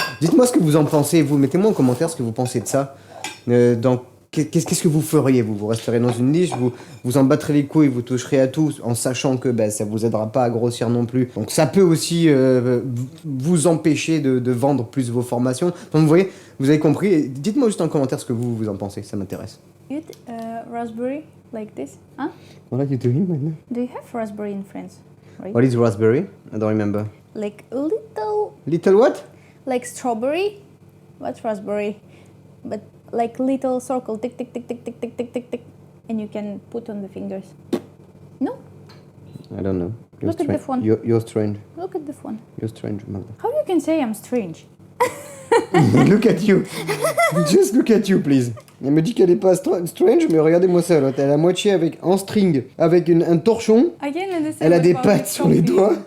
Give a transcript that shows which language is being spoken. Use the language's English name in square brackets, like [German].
[French] Dites-moi ce que vous en pensez, vous. Mettez-moi en commentaire ce que vous pensez de ça. Qu'est-ce que vous feriez, vous? Vous resterez dans une niche, vous en battrez les couilles, vous toucherez à tout en sachant que ça vous aidera pas à grossir non plus. Donc ça peut aussi vous empêcher de vendre plus vos formations. Donc vous voyez, vous avez compris. Dites-moi juste en commentaire ce que vous en pensez, ça m'intéresse. [English] Eat raspberry like this, huh? What are you doing right now? Do you have raspberry in France? Right? What is raspberry? I don't remember. Like a little... Little what? Like strawberry. What's raspberry? But like little circle, tick, tick, tick, tick, tick, tick, tick, tick, tick. And you can put on the fingers. No? I don't know. Look at the phone. You're strange. Look at the phone. You're strange, mother. How you can say I'm strange? Look at you. Just look at you, please. [French] Elle me dit qu'elle est pas strange, mais regardez-moi ça. Elle est à la moitié en string, avec un torchon. Elle a des pattes sur les doigts.